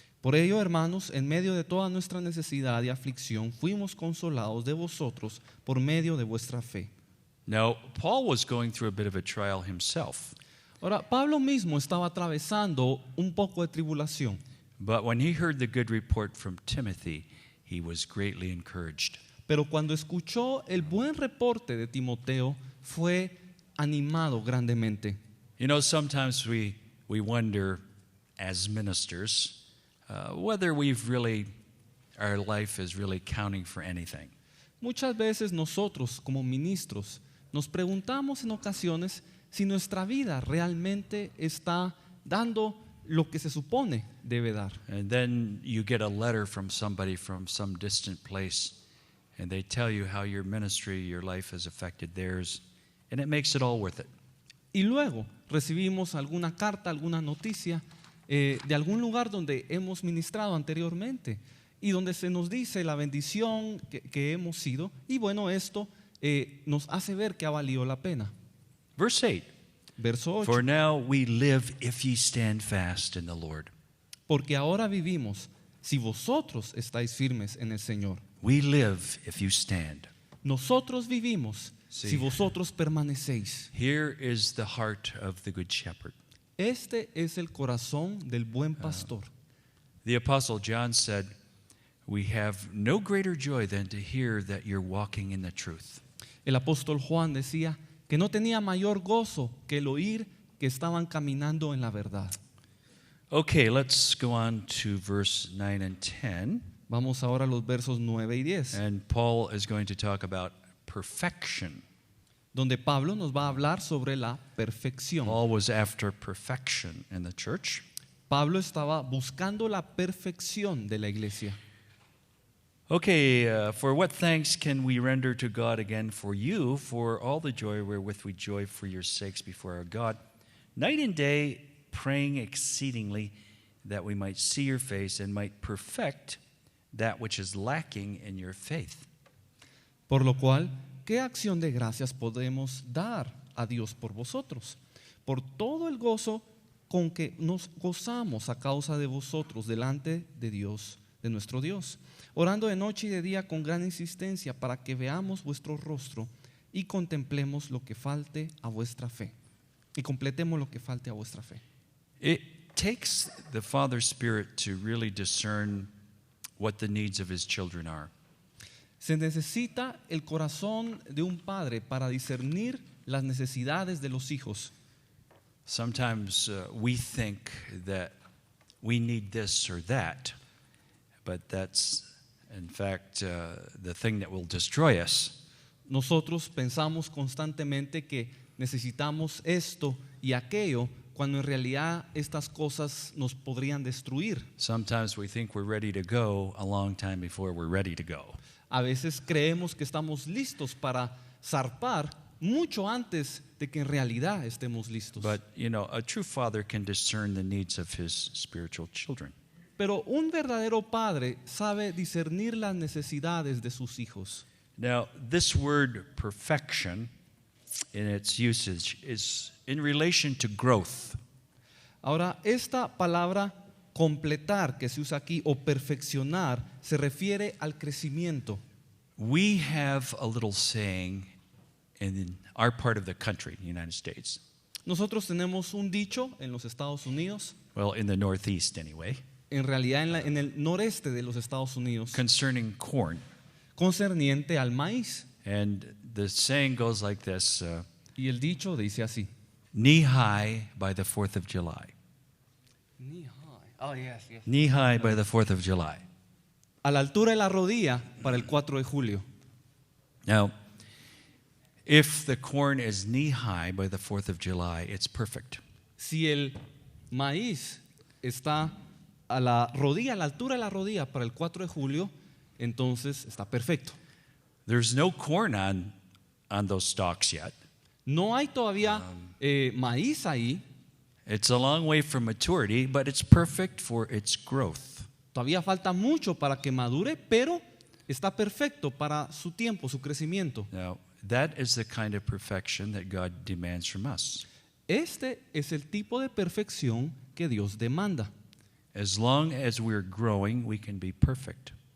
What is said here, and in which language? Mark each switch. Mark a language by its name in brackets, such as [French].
[Spanish] Por ello, hermanos, en medio de toda nuestra necesidad y aflicción, fuimos consolados de vosotros por medio de vuestra fe. [English] Now, Paul was going through a bit of a trial himself, [Spanish] Ahora, Pablo mismo estaba atravesando un poco de tribulación, [English] but when he heard the good report from Timothy, he was greatly encouraged. [Spanish] pero cuando escuchó el buen reporte de Timoteo, fue animado grandemente. [English] You know, sometimes we wonder as ministers whether our life is really counting for anything. [Spanish] Muchas veces nosotros como ministros nos preguntamos en ocasiones si nuestra vida realmente está dando lo que se supone debe dar. [English] And then you get a letter from somebody from some distant place, and they tell you how your ministry, your life has affected theirs, and it makes it all worth it. [Spanish] Y luego recibimos alguna carta, alguna noticia de algún lugar donde hemos ministrado anteriormente y donde se nos dice la bendición que hemos sido, y bueno, esto nos hace ver que ha valido la pena. [English] Verse 8, [Spanish] Verso 8. [English] for now we live if ye stand fast in the Lord. [Spanish] Porque ahora vivimos si vosotros estáis firmes en el Señor. [English] We live if you stand. [Spanish] Nosotros vivimos Sí. si vosotros permanecéis. [English] Here is the heart of the good shepherd. [Spanish] Este es el corazón del buen pastor. [English] The Apostle John said, we have no greater joy than to hear that you're walking in the truth. [Spanish] El apóstol Juan decía que no tenía mayor gozo que el oír que estaban caminando en la verdad. [English] Okay, let's go on to verse 9 and 10. [Spanish] Vamos ahora a los versos 9 y 10, [English] And Paul is going to talk about perfection. [Spanish] donde Pablo nos va a hablar sobre la perfección. [English] Paul was after perfection in the church. [Spanish] Pablo estaba buscando la perfección de la iglesia. [English] Okay, for what thanks can we render to God again for you, for all the joy wherewith we joy for your sakes before our God, night and day praying exceedingly that we might see your face and might perfect that which is lacking in your faith. [Spanish] Por lo cual, ¿qué acción de gracias podemos dar a Dios por vosotros? Por todo el gozo con que nos gozamos a causa de vosotros delante de Dios, de nuestro Dios, orando de noche y de día con gran insistencia para que veamos vuestro rostro y contemplemos lo que falte a vuestra fe. Y completemos lo que falte a vuestra fe. [English] It takes the Father Spirit to really discern what the needs of his children are. [Spanish] Se necesita el corazón de un padre para discernir las necesidades de los hijos. [English] Sometimes we think that we need this or that, but that's, in fact, the thing that will destroy us. [Spanish] Nosotros pensamos constantemente que necesitamos esto y aquello, cuando en realidad estas cosas nos podrían destruir. [English] Sometimes we think we're ready to go a long time before we're ready to go. [Spanish] A veces creemos que estamos listos para zarpar mucho antes de que en realidad estemos listos. [English] But, you know, a true father can discern the needs of his spiritual children. [Spanish] Pero un verdadero padre sabe discernir las necesidades de sus hijos. [English] Now, this word perfection in its usage is in relation to growth. [Spanish] Ahora, esta palabra completar que se usa aquí o perfeccionar se refiere al crecimiento. [English] We have a little saying in our part of the country, the United States. [Spanish] Nosotros tenemos un dicho en los Estados Unidos, [English] Well, in the Northeast anyway, [Spanish] en realidad en el noreste de los Estados Unidos, [English] concerning corn. [Spanish] concerniente al maíz. [English] And the saying goes like this, [Spanish] Y el dicho dice así. [English] knee high by the 4th of July. Oh, yes, yes. Knee high by the 4th of July. [Spanish] A la altura de la rodilla para el 4 de julio. [English] Now, if the corn is knee high by the 4th of July, it's perfect. [Spanish] Si el maíz está a la rodilla, a la altura de la rodilla para el 4 de julio, entonces está perfecto. [English] There's no corn on those stalks yet. [Spanish] No hay todavía maíz ahí, [English] It's a long way from maturity, but it's perfect for its growth. [Spanish] todavía falta mucho para que madure, pero está perfecto para su tiempo, su crecimiento. [English] Now, that is the kind of perfection that God demands from us. [Spanish] Este es el tipo de perfección que Dios demanda. [English] As long as we're growing, we can be perfect.